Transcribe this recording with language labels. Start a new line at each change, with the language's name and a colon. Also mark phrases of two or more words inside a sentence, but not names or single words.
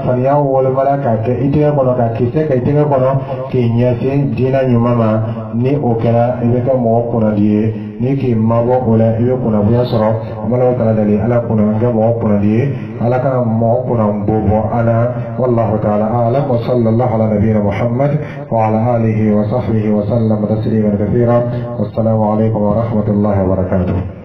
Bambara: faniya wolomala k'a kɛ i tɛgɛ kɔnɔ ka kisɛ kɛ i tɛgɛ kɔnɔ k'i ɲɛsin diinɛ ɲuman ma ni o kɛra i bɛ kɛ mɔgɔ kunnadi ye ni k'i mabɔ o la i bɛ kunnadiya sɔrɔ an bɛ Alahu taala deli ala kunna an kɛ mɔgɔ kunnadi ye ala kana mɔgɔ kunna bɔ an na
Arabic: والله تعالى أعلم وصلى الله على نبينا محمد وعلى آله وصحبه وسلم تسليما كثيرا والسلام عليكم ورحمة الله وبركاته.